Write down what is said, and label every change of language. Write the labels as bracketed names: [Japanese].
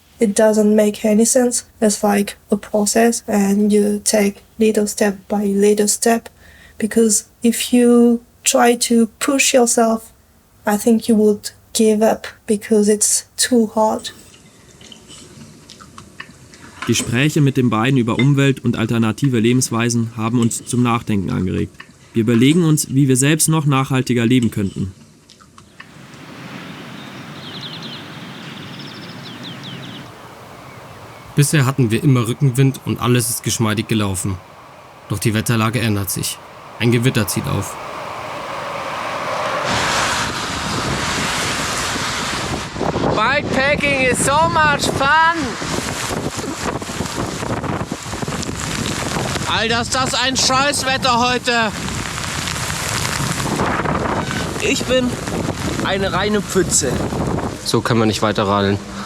[English] It doesn't make any sense. It's like a process and you take little step by little step. Because if you try to push yourself, I think you would give up because it's too hard. [German] Gespräche mit den beiden über Umwelt und alternative Lebensweisen haben uns zum Nachdenken angeregt. Wir überlegen uns, wie wir selbst noch nachhaltiger leben könnten. Bisher hatten wir immer Rückenwind und alles ist geschmeidig gelaufen. Doch die Wetterlage ändert sich. Ein Gewitter zieht auf. [English] Bikepacking is so much fun! [German] Alter, ist das ein Scheißwetter heute! Ich bin eine reine Pfütze. So können wir nicht weiter radeln.